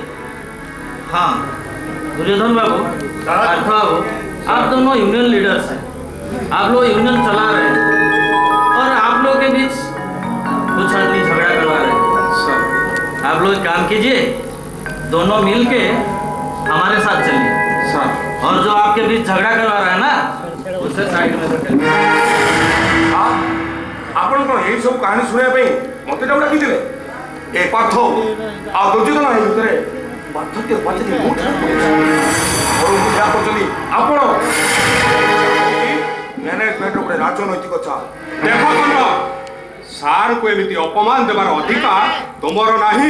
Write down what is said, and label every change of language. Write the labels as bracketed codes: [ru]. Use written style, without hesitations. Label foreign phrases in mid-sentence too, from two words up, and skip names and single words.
[hi] हाँ दुर्योधन बाबू, पार्थ बाबू, आप दोनों [en] union leaders [hi] हैं, आप लोग यूनियन चला रहे हैं और आप लोगों के बीच कुछ आदमी झगड़ा करवा रहे हैं। आप लोग एक काम कीजिए, दोनों मिल के हमारे साथ चलिए सर और जो आपके बीच झगड़ा करवा रहा है ना उसे साइड में रखिए। [or] ଆପଣ କ'ଣ ଏଇ ସବୁ କାହାଣୀ ଶୁଣିବା ପାଇଁ ମୋତେ ଡାକୁ ଡାକିଥିଲେ? ଏ ପାର୍ଥ ଆଉ ଦୁର୍ଯ୍ୟୋଧନ ଏଇ ଭିତରେ ପାର୍ଥକ୍ୟ ପଚାରି ଯାହା କରୁଛନ୍ତି ଆପଣ ମ୍ୟାନେଜମେଣ୍ଟ ଗୋଟେ ରାଜନୈତିକ ଚାଲ ଦେଖ କର୍ଣ୍ଣ ସାର୍କୁ ଏମିତି ଅପମାନ ଦେବାର ଅଧିକାର ତୁମର ନାହିଁ।